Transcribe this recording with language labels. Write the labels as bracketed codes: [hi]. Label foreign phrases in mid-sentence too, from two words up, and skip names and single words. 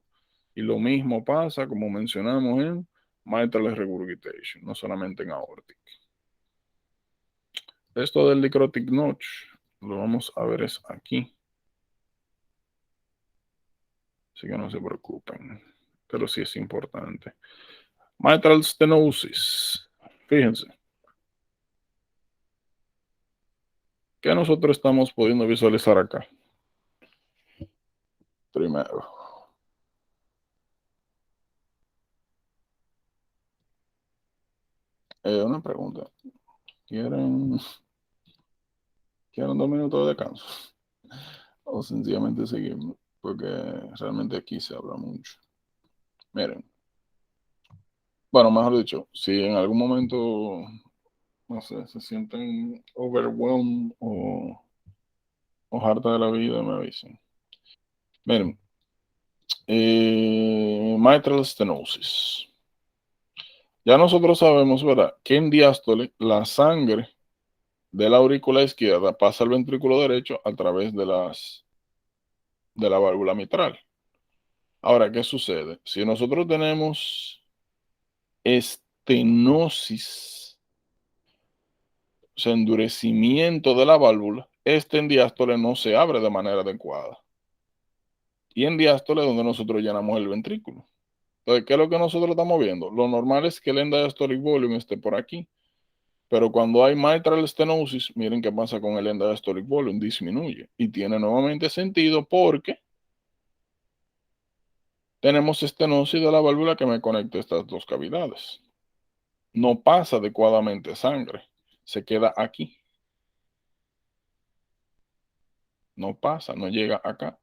[es] Y lo mismo pasa, como mencionamos, en [en] mitral regurgitation, [es] no solamente en aortic. Esto del [en] necrotic notch [es] lo vamos a ver es aquí. Así que no se preocupen. Pero sí es importante. [en] Mitral stenosis. [es] Fíjense. ¿Qué nosotros estamos pudiendo visualizar acá? Primero. Una pregunta. ¿Quieren 2 minutos de descanso? O sencillamente seguimos. porque realmente aquí se habla mucho. Miren, bueno, mejor dicho, si en algún momento, no sé, se sienten overwhelmed o harta de la vida, me avisen. Miren, [en] mitral stenosis. [es] Ya nosotros sabemos, ¿verdad?, que en diástole la sangre de la aurícula izquierda pasa al ventrículo derecho a través de la válvula mitral. Ahora, ¿qué sucede? Si nosotros tenemos estenosis, o sea, endurecimiento de la válvula, este en diástole no se abre de manera adecuada. Y en diástole es donde nosotros llenamos el ventrículo. Entonces, ¿qué es lo que nosotros estamos viendo? Lo normal es que el [en] end diastolic volume [es] esté por aquí. Pero cuando hay [en] mitral stenosis, [es] miren qué pasa con el [en] end diastolic volume, [es] disminuye. Y tiene nuevamente sentido porque tenemos estenosis de la válvula que me conecta estas dos cavidades. No pasa adecuadamente sangre, se queda aquí. No pasa, no llega acá.